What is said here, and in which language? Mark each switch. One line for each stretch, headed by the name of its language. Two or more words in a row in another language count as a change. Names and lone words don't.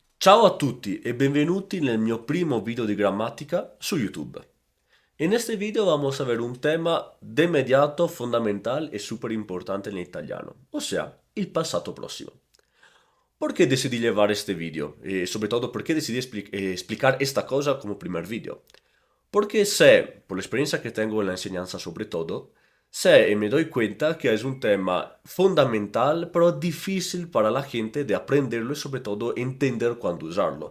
Italian: Ciao a tutti e benvenuti nel mio primo video di grammatica su YouTube.
Spanish: En este video vamos a ver un tema de inmediato fundamental y súper importante en italiano, o sea, el pasado próximo. ¿Por qué decidí llevar este video? Y sobre todo, ¿por qué decidí explicar esta cosa como primer video? Porque sé, por la experiencia que tengo en la enseñanza sobre todo, sé y me doy cuenta que es un tema fundamental pero difícil para la gente de aprenderlo y sobre todo entender cuándo usarlo.